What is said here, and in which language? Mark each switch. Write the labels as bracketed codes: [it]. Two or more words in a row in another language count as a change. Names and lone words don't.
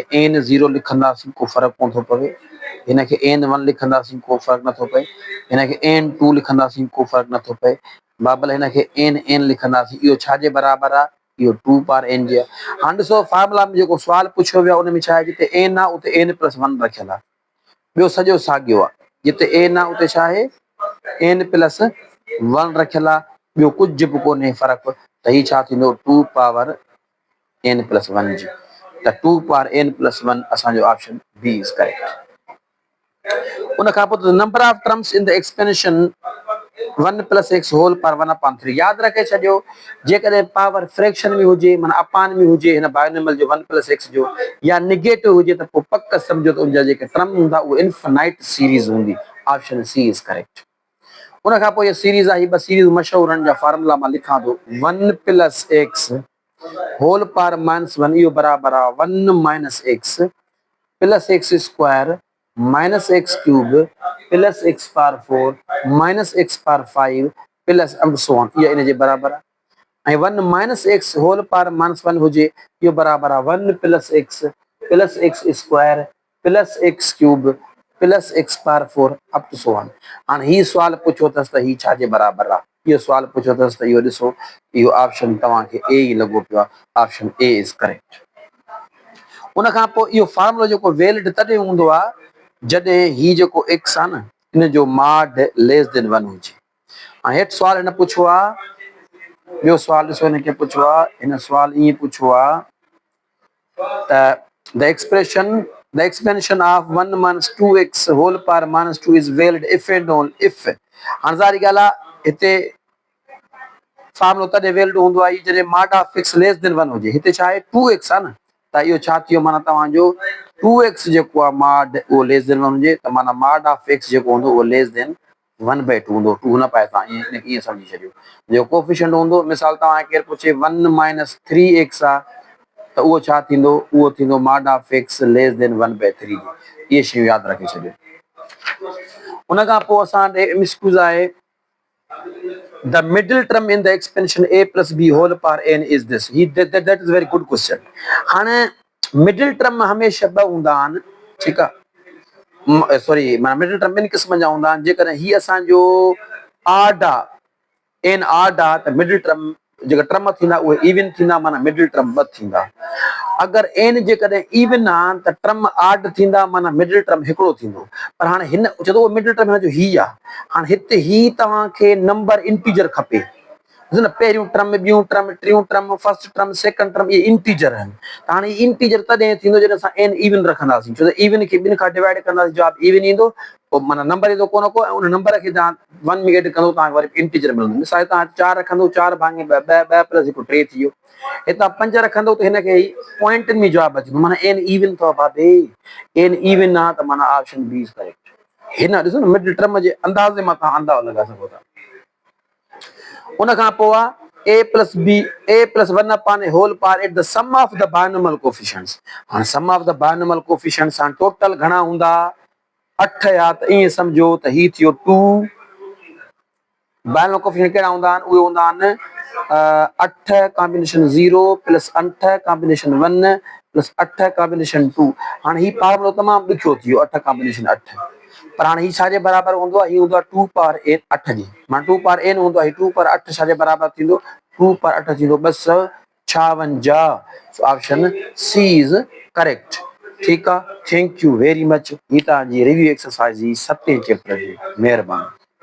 [sd] n 0 लिखंदासीं को फ़र्क़ु कोन थो पवे हिनखे n 1 लिखंदासीं को फ़र्क़ु नथो पए हिनखे n 2 लिखंदासीं को फ़र्क़ु नथो पए बाबल हिनखे n लिखंदासीं इहो छाजे बराबरि आहे इहो 2 पावर n जी आहे हाणे ॾिसो फार्मूला में जेको सुवालु पुछियो वियो आहे उन में छा आहे जिते n आहे उते n प्लस 1 रखियलु आहे ॿियो सॼो साॻियो आहे जिते n आहे उते छा आहे n प्लस 1 रखियलु आहे ॿियो कुझु बि कोन्हे फ़र्क़ु त ही छा थींदो 2 पावर n प्लस 1 जी त 2 पावर n प्लस 1 असांजो [en] option B is correct [sd] उन खां पोइ [en] number of terms in the expansion 1 plus x whole power 1 upon 3 [sd] यादि रखे छॾियो जेकॾहिं [en] power fraction [sd] में हुजे माना अपान में हुजे हिन बाइनोमियल जो 1 प्लस x जो या निगेटिव हुजे त पोइ पक सम्झो त उनजा जेके टर्म हूंदा उहे [en] infinite series [sd] हूंदी [en] option C is correct [sd] उन खां पोइ इहा सीरीज़ आहे ॿ सीरीज़ मशहूर आहिनि जा फार्मूला मां लिखां थो 1 प्लस [en] x whole power -1 [sd] इहो बराबरि आहे [en] 1 minus x plus x square minus x cube plus x power 4 minus x power 5 plus and so on [sd] इहा इन जे बराबरि आहे ऐं [en] 1 minus x whole power -1 [sd] हुजे इहो बराबरि आहे [en] 1 plus x square plus x cube plus x power 4 up to so on [sd] हाणे ही सुवाल पुछियो अथसि त ही छाजे बराबरि आहे इहो सुवाल पुछियो अथसि त इहो ॾिसो इहो ऑप्शन तव्हांखे ए ई लॻो पियो आहे [en] option A is correct [sd] उन खां पोइ इहो फार्मूलो जेको वैलिड तॾहिं हूंदो आहे जॾहिं ही जेको x आहे न इन जो [en] mod less than 1 [sd] हुजे ऐं हेठि सुवाल हिन पुछियो आहे ॿियो सुवाल ॾिसो हिनखे पुछियो आहे हिन सुवाल ईअं पुछियो आहे त [en] the expansion of 1 minus 2x whole power -2 is valid if and only if [sd] हाणे ज़ाहिरी ॻाल्हि आहे हिते फार्मूलो तॾहिं वैलिड हूंदो आहे जॾहिं [en] मॉड of x less than 1 [sd] हुजे हिते छा आहे 2x आहे न त इहो छा थियो माना तव्हांजो 2x जेको आहे मॉड उहो [en] less than 1 [sd] हुजे त माना [en] mod of x [sd] जेको हूंदो उहो [en] less than 1/2 [sd] हूंदो 2 न पाए तव्हां ईअं सम्झी छॾियो जेको कोफिशिएंट हूंदो मिसाल तव्हां केरु पुछे 1 माइनस 3x आहे त उहो छा थींदो उहो थींदो [en] mod of x less than 1/3 [sd] इहे शयूं यादि रखे छॾियो उन खां पोइ असां ॾे एक्सक्यूज़ आहे [en] the middle term in the expansion a plus b whole power n is this that is very good question [sd] हाणे [en] middle term [sd] हमेशह ॿ हूंदा आहिनि ठीकु आहे सॉरी माना [en] middle term [sd] ॿिनि क़िस्मनि जा हूंदा आहिनि जेकॾहिं ही असांजो ऑड आहे एन ऑड आहे त [en] middle term [sd] जेका टर्म थींदा उहे इवन थींदा माना [en] middle term [sd] 2 थींदा अगरि एन जेकॾहिं इवन आहे त टर्म ऑड थींदा माना [en] middle term [sd] हिकिड़ो थींदो पर हाणे हिन चए थो [en] middle term [sd] हिन जो ही आहे हाणे हिते ही तव्हांखे [en] number integer [sd] खपे न पहिरियों टर्म ॿियूं टर्म टियों टर्म [en] first term second term [sd] इहे इंटीजर आहिनि त हाणे इंटीजर तॾहिं थींदो जॾहिं असां एन इवन रखंदासीं छो त इवन खे ॿिनि खां डिवाइड कंदासीं जवाब इवन ईंदो पोइ माना नंबर ईंदो कोन को ऐं उन नंबर खे तव्हां 1 में एड कंदो तव्हांखे वरी इंटीजर मिलंदो मिसाल तव्हां 4 रखंदो 4 भाङे 2 प्लस 1 3 थी वियो हितां 5 रखंदो त हिनखे पॉइंटनि में जवाब अची वेंदो माना एन इवन अथव भाभी एन इवन आहे त माना [en] option B is correct [sd] हिन ॾिसो न [en] middle term [sd] जे अंदाज़े मां तव्हां अंदाज़ो लॻाए सघो था उन खां पोइ आहे [en] a plus b a plus 1 upon a whole power at the sum of the binomial [sd] coefficients हां [en] sum of the binomial coefficients [sd] हां टोटल घणा हुंदा 8 या त ईअं समझो त ही थियो 2 [en] binomial coefficient [sd] केड़ा हुंदा आहिनि उहे हुंदा आहिनि [en] 8 combination 0 plus 8 combination 1 plus 8 combination 2 [sd] हाणे ही फार्मूलो तमाम ॾुखियो थियो 8 कॉम्बिनेशन 8 पर हाणे ही छाजे बराबर हूंदो आहे ही हूंदो आहे 2 पावर n 8 जी मां 2 पावर n हूंदो आहे 2 पावर 8 छाजे बराबर थींदो 2 पावर 8 थींदो 256 [en] so option C is correct [sd] ठीक आहे [en] thank you very much [sd] ही तव्हांजी [en] review exercise [sd] जी 7 चैप्टर जी महिरबानी।